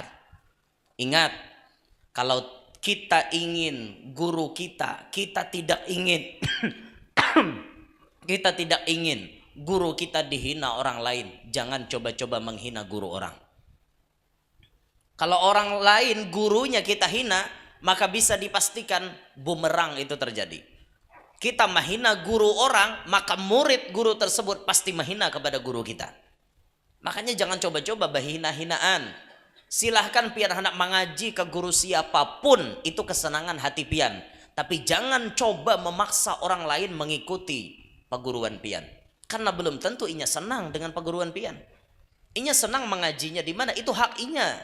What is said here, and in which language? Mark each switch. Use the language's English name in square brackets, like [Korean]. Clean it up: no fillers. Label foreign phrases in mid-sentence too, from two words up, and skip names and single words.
[Indonesian] Ingat, kalau kita ingin guru kita tidak ingin kita tidak ingin guru kita dihina orang lain, jangan coba-coba menghina guru orang. Kalau orang lain gurunya kita hina, maka bisa dipastikan bumerang itu terjadi. Kita menghina guru orang, maka murid guru tersebut pasti menghina kepada guru kita. Makanya jangan coba-coba berhina-hinaan. [Banjar] Silahkan pian hendak mengaji ke guru siapapun, itu kesenangan hati pian. Tapi jangan coba memaksa orang lain mengikuti perguruan pian. Karena belum tentu inya senang dengan perguruan pian. Inya senang mengajinya di mana, itu hak inya.